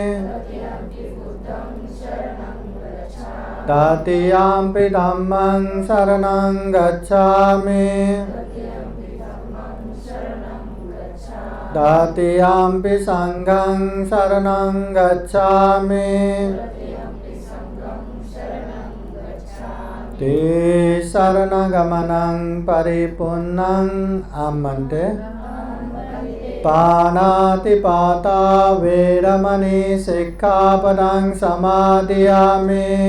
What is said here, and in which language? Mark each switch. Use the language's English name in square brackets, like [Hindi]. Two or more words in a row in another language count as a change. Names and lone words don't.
[Pali] तृतीयम्पि धम्मं शरणं गच्छामि। तृतीयम्पि संघं शरणं गच्छामि। ते शरणगमनं परिपूर्णं आमन्त्रे। पाणातिपाता वेरमणि सिक्खापदं समादयामि।